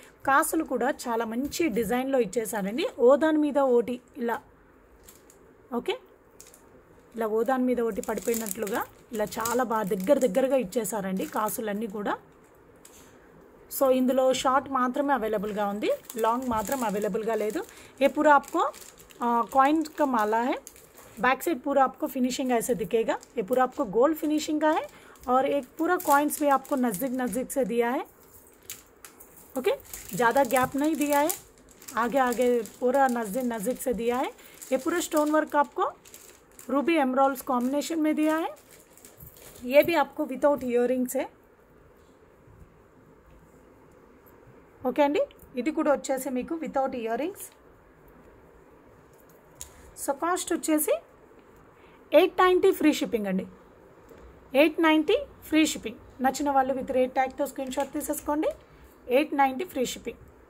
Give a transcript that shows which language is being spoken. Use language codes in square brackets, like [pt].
[te] కాసులు కూడా చాలా మంచి డిజైన్లో ఇచ్చేసారండి, ఓదాని మీద ఓటి ఇలా, ఓకే ఇలా ఓదాని మీద ఒకటి పడిపోయినట్లుగా ఇలా చాలా బాగా దగ్గరగా ఇచ్చేసారండి కాసులన్నీ కూడా। సో ఇందులో షార్ట్ మాత్రమే అవైలబుల్గా ఉంది, లాంగ్ మాత్రం అవైలబుల్గా లేదు। [hi] ये पूरा आपको कॉइन का माला है, बैक साइड पूरा आपको फिनिशिंग ऐसे दिखेगा। ये पूरा आपको गोल्ड फिनिशिंग का है और एक पूरा कॉइन्स भी आपको नज़दीक से दिया है। ओके, ज़्यादा गैप नहीं दिया है, आगे पूरा नज़दीक से दिया है। ये पूरा स्टोन वर्क आपको रूबी एमराल्ड्स कॉम्बिनेशन में दिया है। ये भी आपको विदाउट इयरिंग्स है। [te] ఓకే అండి, ఇది కూడా వచ్చేసి మీకు వితౌట్ ఇయరింగ్స్। సో కాస్ట్ వచ్చేసి 890 ఫ్రీ షిప్పింగ్ అండి, 890 ఫ్రీ షిప్పింగ్। నచ్చిన వాళ్ళు విత్ రేట్ ట్యాగ్తో స్క్రీన్ షాట్ తీసేసుకోండి, 890 ఫ్రీ షిప్పింగ్।